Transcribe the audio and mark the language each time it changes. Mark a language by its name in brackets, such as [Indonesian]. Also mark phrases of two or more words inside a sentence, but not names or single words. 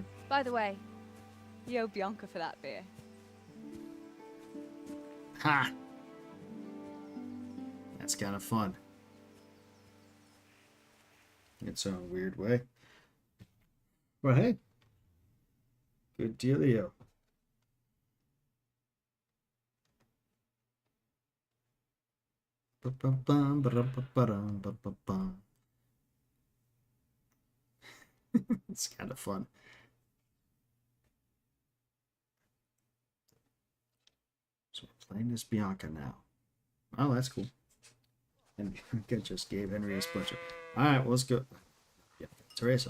[English] By the way, you owe Bianca for that beer. Ha! That's kind of fun. In its own weird way. But hey, good dealio. Ba-bum-bum, ba-dum-ba-ba-dum, ba-ba-bum. It's kind of fun. So we're playing as Bianca now. Oh, that's cool. And Bianca just gave Henry a splinter. Alright, well, let's go. Yeah, Teresa.